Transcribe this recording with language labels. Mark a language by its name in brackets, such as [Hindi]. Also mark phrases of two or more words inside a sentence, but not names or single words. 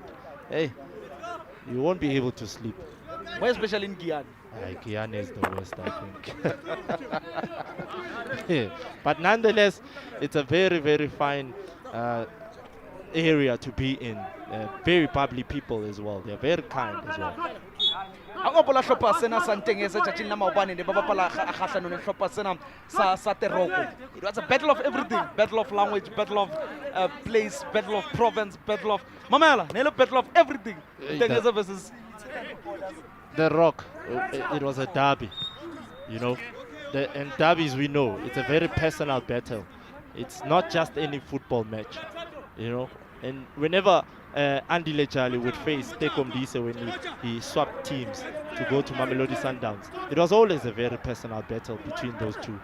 [English] Hey, you won't be able to sleep. Why especially in Guyana? Guyana is the worst, I think. But nonetheless, it's a very, very fine area to be in. Very bubbly people as well. They're very kind as well. [Northern Sotho] A gopola hlopha sena sa Ndengeza tšatšing la maobane ne ba bapala kgahlano le hlopha sena sa Teroko. [English] It was a battle of everything, battle of language, battle of place, battle of province, battle of mamela, ne battle of everything. Ndengeza versus The Rock. It was a derby, you know. And derbies, we know, it's a very personal battle. It's not just any football match, you know. And whenever Andy Lejali would face Tekom Dise when he swapped teams to go to Mamelodi Sundowns, it was always a very personal battle between those two.